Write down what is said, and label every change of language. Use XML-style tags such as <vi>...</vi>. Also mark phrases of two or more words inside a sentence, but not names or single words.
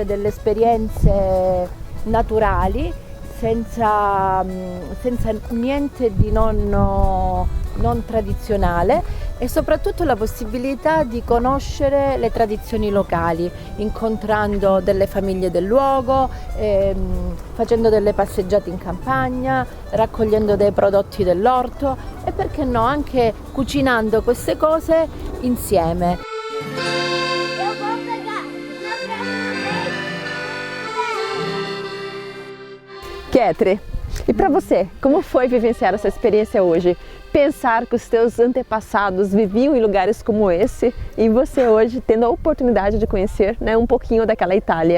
<it>delle esperienze naturali senza niente di non tradizionale, e soprattutto la possibilità di conoscere le tradizioni locali, incontrando delle famiglie del luogo, facendo delle passeggiate in campagna, raccogliendo dei prodotti dell'orto e perché no anche cucinando queste cose insieme.</it> <pt>Eu vou pegar na próxima vez. Ketri, e para você, como foi vivenciar essa experiência hoje? Pensar que os teus antepassados viviam em lugares como esse e você hoje tendo a oportunidade de conhecer, né, um pouquinho daquela Itália.</pt>